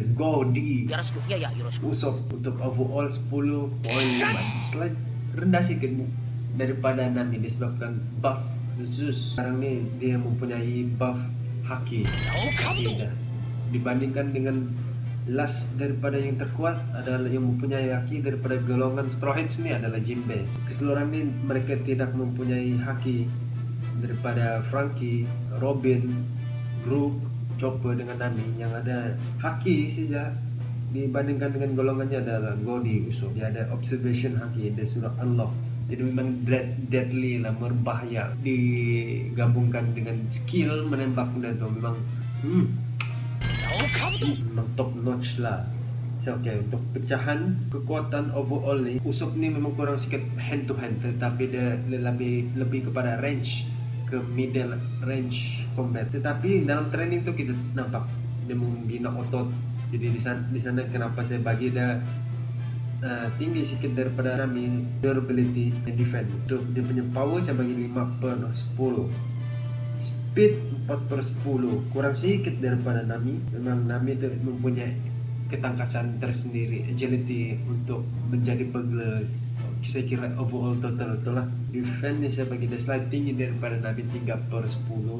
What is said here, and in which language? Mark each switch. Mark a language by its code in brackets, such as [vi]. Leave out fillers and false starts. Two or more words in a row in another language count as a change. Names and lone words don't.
[ms] Godi Usopp untuk overall 10 poin. Selain rendah sedikit daripada Nami disebabkan buff Zeus sekarang nih dia mempunyai buff haki. Dah. Dibandingkan dengan last daripada yang terkuat adalah yang mempunyai haki daripada golongan Straw Hats ini adalah Jinbe. Keseluruhan ini mereka tidak mempunyai haki daripada Franky, Robin, Brook, Chopper dengan Nami. Yang ada haki saja dibandingkan dengan golongannya adalah Goldie Usopp. Dia ada observation haki, dia sudah unlock. Jadi memang deadly lah, berbahaya. Digabungkan dengan skill menembaknya itu memang memang [en] top notch [ms] lah. [en] So, okay, [ms] untuk pecahan kekuatan overall ni, Usopp ni memang kurang sikit [en] hand to hand, [ms] tetapi dia lebih kepada range, ke [en] middle range combat. [ms] Tetapi dalam training tu kita nampak dia membina otot. Jadi di sana kenapa saya bagi dia tinggi sikit daripada Nami, [en] durability and defense. [ms] Untuk dia punya power saya bagi 5/10, speed 4/10, kurang sedikit daripada Nami. Memang Nami itu mempunyai ketangkasan tersendiri, agility untuk menjadi burglar. Saya kira [en] overall total [ms] itulah. Defense ni saya bagi dia slight tinggi daripada Nami, 3/10.